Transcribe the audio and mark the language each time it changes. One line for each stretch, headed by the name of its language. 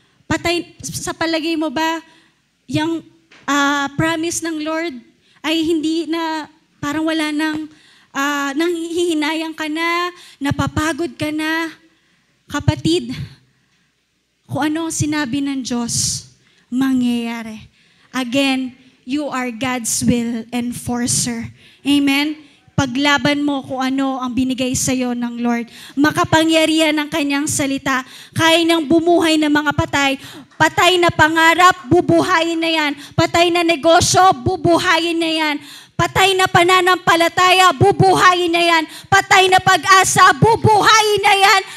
Filipino: Patay, sa palagay mo ba, yung promise ng Lord ay hindi na, parang wala nang, nanghihinayang ka na, napapagod ka na. Kapatid, kung ano ang sinabi ng Diyos, mangyayari.
English: Again, you are God's will enforcer.
Filipino: Amen? Paglaban mo kung ano ang binigay sa iyo ng Lord. Makapangyarihan ng kanyang salita. Kaya niyang bumuhay ng mga patay. Patay na pangarap, bubuhayin na yan. Patay na negosyo, bubuhayin na yan. Patay na pananampalataya, bubuhayin na yan. Patay na pag-asa, bubuhayin na yan.